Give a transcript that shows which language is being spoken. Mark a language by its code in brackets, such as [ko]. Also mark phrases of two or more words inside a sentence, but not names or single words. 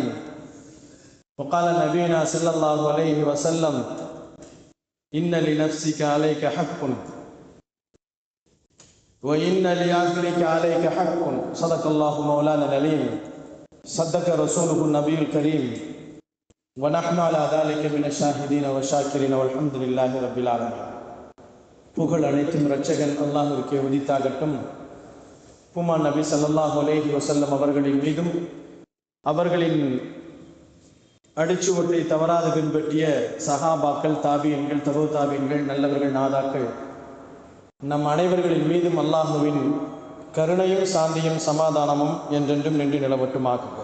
[ar] وقال نبينا صلى الله عليه وسلم إن لنفسك عليك حق وإن لآخرك عليك حق. صدق الله مولانا العليم. صدق رسوله النبي الكريم ونحن على ذلك من الشاهدين والشاكرين والحمد لله رب العالمين. [ta] புகழ் அனைத்தும் இரட்சகன் அல்லாஹ்விற்கே உரித்தாகட்டும். பூமான் நபி [ar] صلى الله عليه وسلم [ta] அவர்களின் மீதும் அவர்களின் அடிச்சுவட்டை தவறாது பின்பற்றிய சஹாபாக்கள், தாபியன்கள், தபு தாபியன்கள், நல்லவர்கள், நாதாக்கள் நம் அனைவர்களின் மீதும் அல்லாஹுவின் கருணையும் சாந்தியும் சமாதானமும் என்றென்றும் நின்று நிலவட்டுமாக்குவோம்.